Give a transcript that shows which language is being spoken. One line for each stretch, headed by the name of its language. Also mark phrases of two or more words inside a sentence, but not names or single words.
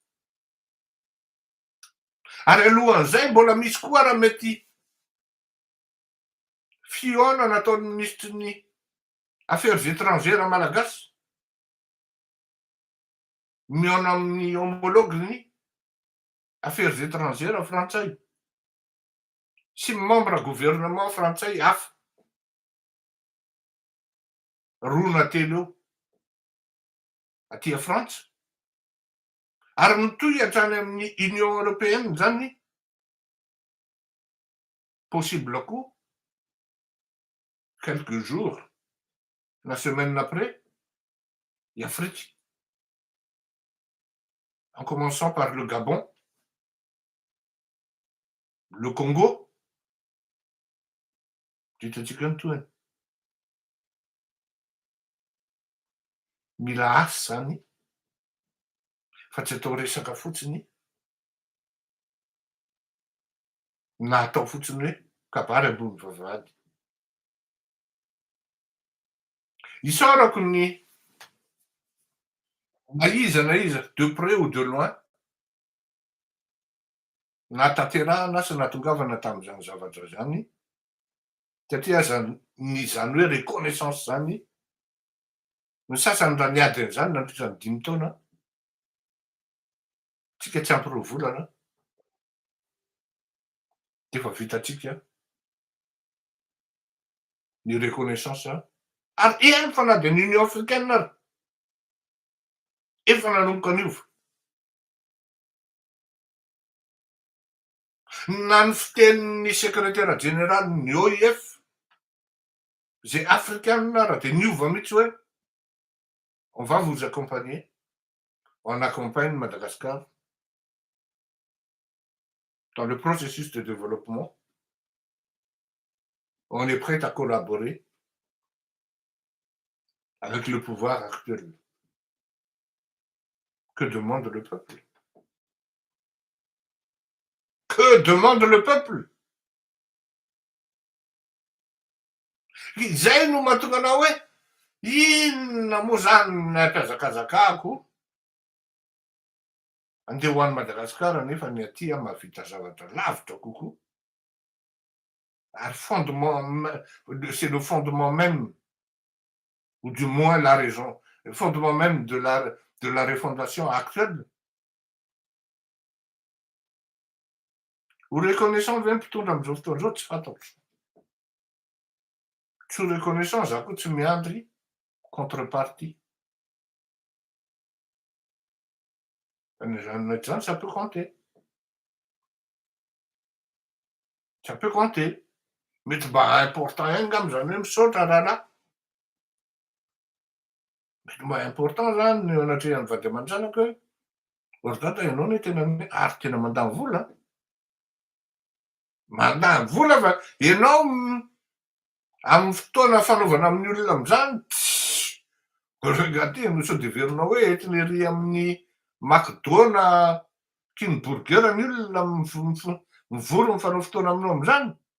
Malagasy: Ary alohan'izay mbola misy koa raha mety fihaona nataon'ny ministry ny
French: affaires étrangères
Malagasy: malagasy mihaona amin'ny homologue-ny
French: affaires étrangères
Malagasy: frantsay sy
French: membre gouvernement
Malagasy: frantsay hafa roa na telo eo aty a Frantsa. Ary mitohy hatrany amin'ny Union européenne zany
French: possible koa quelques jours la semaine après i Afrique, en commençant par le Gabon, le Congo,
Malagasy: ditatsika nytoany. Mila asa zany fa tsy atao resaka fotsiny na atao fotsiny hoe kabary ambony vavahady. Isaorako ny na iza
French: de près ou de loin
Malagasy: natanterahana sy natongavana tamin'izany zavatra zany satria zany hoe reconnaissance zany ny sasany raha niady an'izany nandritra ny 5 taona tsika tsy ampy 2 volana de efa vitatsika ny reconnaissance ary eny fa na de ny Union africaine ary efa nanomboka aniova. Na ny fitenin'ny
French: secrétaire général
Malagasy: ny OIF zay africaine raha de niova mihitsy hoe
French: on va vous accompagner, on accompagne Madagascar dans le processus de développement, on est prêt à collaborer avec le pouvoir actuel. Que demande le peuple? Que demande le peuple?
Malagasy: Zay no mahatonga anao hoe inona moa zany nampiazakazakako andeha ho an'i Madagasikara nefa ny aty mahavita zavatra lavitra kokoa.
French: Ary c'est le fondement même, ou du moins la raison, le fondement même de la refondation actuelle.
Malagasy: Ho reconnaissant ve mpitondra am'izao fotoana zao tsy fantako. Tsy ho reconnaissant za koa tsy miandry contrepartie.
French: Zany ça peut compter. Ça peut compter.
Malagasy: Mety mba important ihany ngamba zany hoe misaotra rahalahy. Mety mba important zany ny eo anatrehan'ny vady aman-janako hoe ory dada ianao ne tena ary tena mandany vola. Mandany vola fa ianao amin'ny fotoana fanaovana amin'ny olona am'zany regaty no sao de verinao hoe entiny ery amin'ny McDo na King-Burger ny olona mivory mifanao fotoana aminao am'zany.